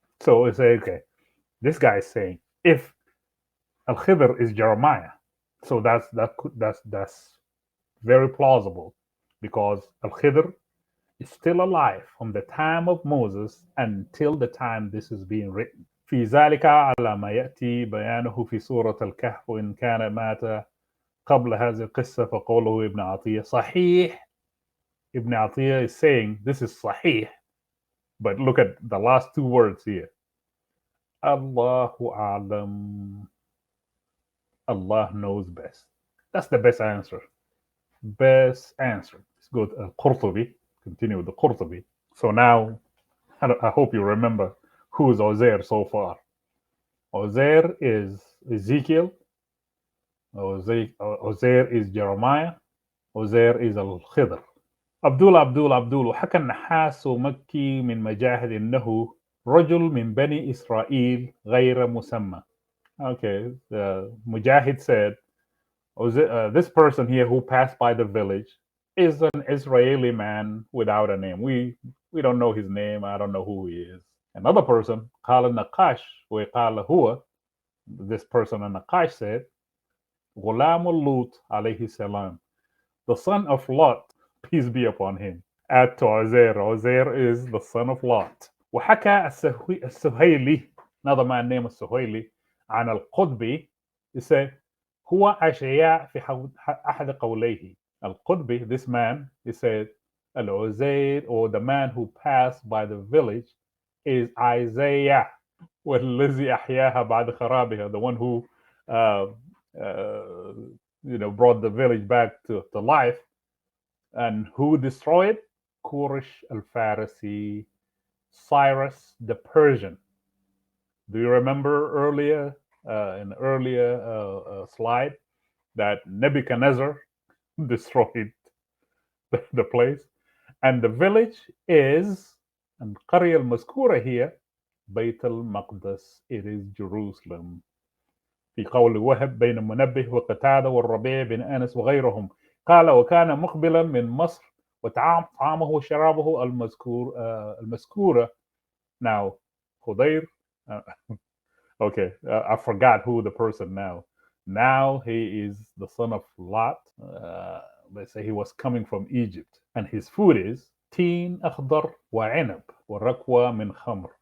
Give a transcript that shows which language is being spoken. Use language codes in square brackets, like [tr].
[en] So it's like, okay, this guy is saying if Al-Khidr is Jeremiah, so that's very plausible because Al-Khidr is still alive from the time of Moses until the time this is being written. [ar] في ذلك على ما يأتي بيانه في سورة الكهف وإن كان مات قبل هذه القصة فقوله ابن عطية صحيح. [en] Ibn Atiyah is saying this is sahih, but look at the last two words here. [ar] Allahu alam. [en] Allah knows best. That's the best answer. Best answer. Let's go to Qurtubi. Continue with the Qurtubi. So now, I hope you remember who is Uzair so far. Uzair is Ezekiel. Uzair is Jeremiah. Uzair is Al-Khidr. [ar] عبدول وحكى النحاس مكي من مجاهد إنه رجل من بني إسرائيل غير مسمى. [en] Okay, Mujahid said, this person here who passed by the village is an Israeli man without a name. We don't know his name. I don't know who he is. Another person, [ar] قال النقاش وقال هو, [en] this person النقاش said, [ar] غلام اللوط عليه السلام, [en] the son of Lot, peace be upon him. Add to Uzair. Uzair is the son of Lot. [ar] وحكى السهيلي, [en] another man named [ar] السهيلي, عن القطبي, he said, هو أشعياء في أحد قوليه. القطبي, [en] this man, he said, Al-Uzair, or the man who passed by the village, is Isaiah. [ar] والذي أحياها بعد خرابها, [en] the one who uh, uh, brought the village back to life. And who destroyed? Kurish al-Farisi, Cyrus the Persian. Do you remember earlier, in the earlier slide, that Nebuchadnezzar destroyed the place? And the village is, and [ar] القرية المذكورة [en] here, بيت المقدس. It is Jerusalem. [ar] في قول وهب بين منبه وقتادة والربيع بن أنس وغيرهم، قال وكان مقبلا من مصر طعامه وشرابه المذكورة. [en] Now, Khudair, uh, okay, I forgot who the person now. Now he is the son of Lot. Let's say he was coming from Egypt, and his food is [ar] teen أخضر وعنب وركوة من خمر.